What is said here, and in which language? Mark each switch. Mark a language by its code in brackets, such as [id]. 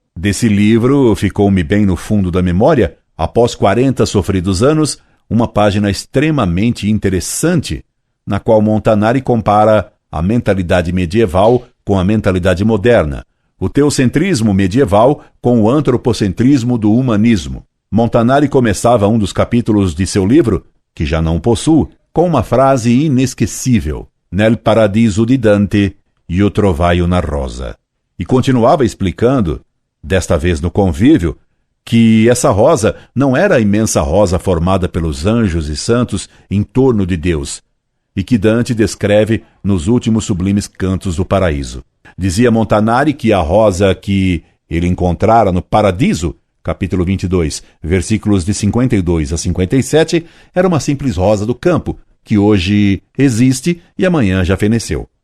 [pt] Desse livro ficou-me bem no fundo da memória, após 40 sofridos anos, uma página extremamente interessante, na qual Montanari compara a mentalidade medieval com a mentalidade moderna, o teocentrismo medieval com o antropocentrismo do humanismo. Montanari começava um dos capítulos de seu livro, que já não possuo, com uma frase inesquecível: [it] nel paradiso di Dante io trovai una rosa. [pt] E continuava explicando, desta vez no convívio, que essa rosa não era a imensa rosa formada pelos anjos e santos em torno de Deus, e que Dante descreve nos últimos sublimes cantos do paraíso. Dizia Montanari que a rosa que ele encontrara no Paradiso, capítulo 22, versículos de 52 a 57, era uma simples rosa do campo, que hoje existe e amanhã já feneceu.